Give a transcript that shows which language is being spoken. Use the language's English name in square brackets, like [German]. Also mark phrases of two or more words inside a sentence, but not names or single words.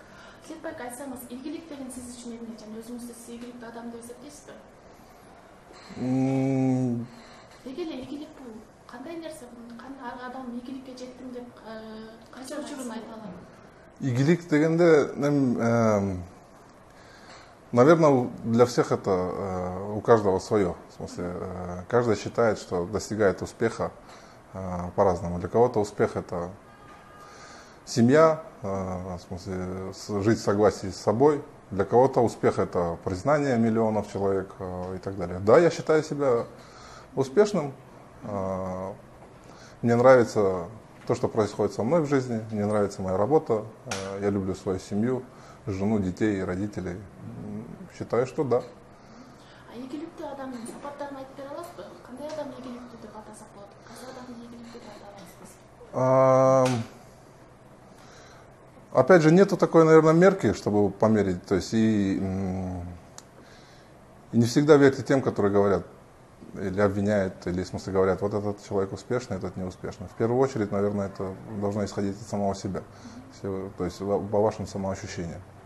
[Kyrgyz] Тилек байке, айтсаңыз, ийгилик деген сиз үчүн эмне? Жана өзүңүздү сиз ийгиликтүү адам деп эсептейсизби? Деги эле ийгилик бул кандай нерсе? Кандай адам ийгиликке жеттим деп кайсы учурун айта алат? Игилик дегенде, [Russian] наверное, для всех это у каждого свое. В смысле, каждый считает, что достигает успеха по-разному. Для кого-то успех это семья, в смысле, жить в согласии с собой. Для кого-то успех это признание миллионов человек и так далее. Да, я считаю себя успешным. Мне нравится то, что происходит со мной в жизни, мне нравится моя работа, я люблю свою семью, жену, детей, родителей. Считаю, что да. [Kyrgyz] Ийгиликтүү адамдын сапаттарын айтып бере аласызбы? Кандай адам ийгиликтүү деп атасак болот? Кайсы адамды ийгиликтүү деп атабайсыз? [Russian] Опять же, нету такой, наверное, мерки, чтобы померить. То есть и не всегда верьте тем, которые говорят или обвиняют, или в смысле говорят, вот этот человек успешный, этот неуспешный. В первую очередь, наверное, это должно исходить от самого себя, то есть по вашим самоощущениям.